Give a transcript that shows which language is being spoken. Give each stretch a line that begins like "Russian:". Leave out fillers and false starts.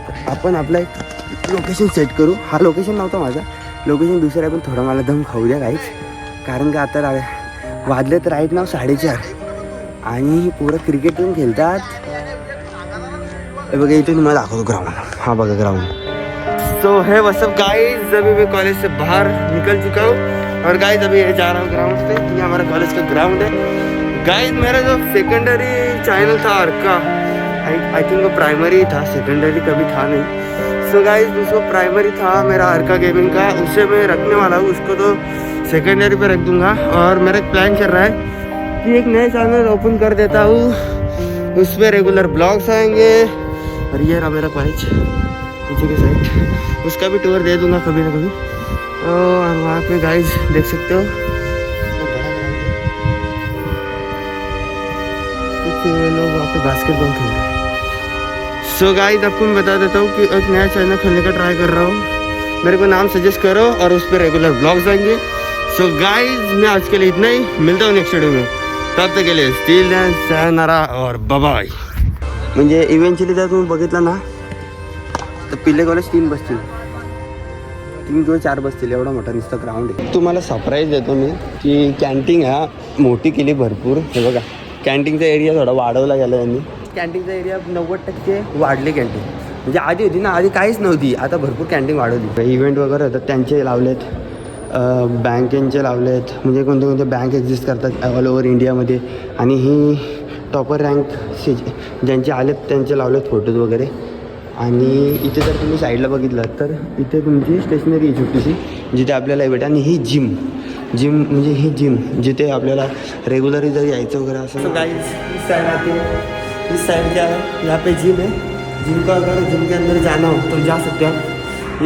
Marathi: आपण आपला एक लोकेशन सेट करू. हा लोकेशन नव्हता माझा, लोकेशन दुसरं आहे. पण थोडं मला दम खाऊ द्या काहीच. कारण का आता वाजले तर राईट नाव 4:30 आणि पोरं क्रिकेट पण खेळतात. बघा इथे तुम्हाला दाखवतो ग्राउंड. हा बघा ग्राउंड.
Hindi: सो है व्हाट्सअप गाइस, अभी मैं कॉलेज से बाहर निकल चुका हूँ और गाइस अभी जा रहा हूँ ग्राउंड पे. ये हमारा कॉलेज का ग्राउंड है गाइस. मेरा जो सेकेंडरी चैनल था अर्का, आई थिंक वो प्राइमरी था, सेकेंडरी कभी था नहीं. सो गाइस उसको प्राइमरी था मेरा अर्का गेमिंग का, उसे मैं रखने वाला हूँ. उसको तो सेकेंडरी पे रख दूँगा. और मेरा एक प्लान चल रहा है कि एक नया चैनल ओपन कर देता हूँ, उस पर रेगुलर ब्लॉग्स आएंगे. और ये रहा मेरा कॉलेज पीछे की साइड, उसका भी टूर दे दूंगा कभी ना कभी. और वहाँ पे गाइस देख सकते हो कुछ लोग वहाँ पे बास्केटबॉल खेल रहे हैं. सो गाइस आपको मैं बता देता हूँ कि एक नया चैनल खोलने का ट्राई कर रहा हूँ. मेरे को नाम सजेस्ट करो और उस पर रेगुलर ब्लॉग्स आएंगे. सो गाइस मैं आज के लिए इतना ही. मिलता हूँ नेक्स्ट वीडियो में. तब तक के लिए स्टील डॅन्स sayonara और बाय.
Marathi: म्हणजे इव्हेंच्युअली जर तुम्ही बघितलं ना तर पिल्ले कॉलेज 3 बसतील, 3 किंवा 4 बसतील. एवढा मोठा नुसतं ग्राउंड आहे. तुम्हाला सरप्राईज देतो मी की कॅन्टीन ह्या मोठी केली भरपूर. हे बघा कॅन्टीनचा एरिया थोडा वाढवला गेला यांनी. कॅन्टीनचा एरिया 90% वाढली कॅन्टीन. म्हणजे आधी होती ना, आधी काहीच नव्हती, आता भरपूर कॅन्टीन वाढवली. इव्हेंट वगैरे होतात त्यांचे लावलेत, बँकेंचे लावलेत. म्हणजे कोणते कोणते बँक एक्झिस्ट करतात ऑल ओव्हर इंडियामध्ये. आणि ही टॉपर रँक ज्यांचे आलेत त्यांचे लावलेत फोटोज वगैरे. आणि इथे जर तुम्ही साईडला बघितलं तर इथे तुमची स्टेशनरी आहे छोटीशी जिथे आपल्याला भेटेल. आणि ही जिम म्हणजे ही जिम जिथे आपल्याला रेगुलरली जर यायचं वगैरे असं.
Hindi: तो गाइस इस साइड आते हैं. इस साइड क्या है, यहाँ पे जिम है. जिम का अगर जिम के अंदर जाना हो तो जा सकते हो.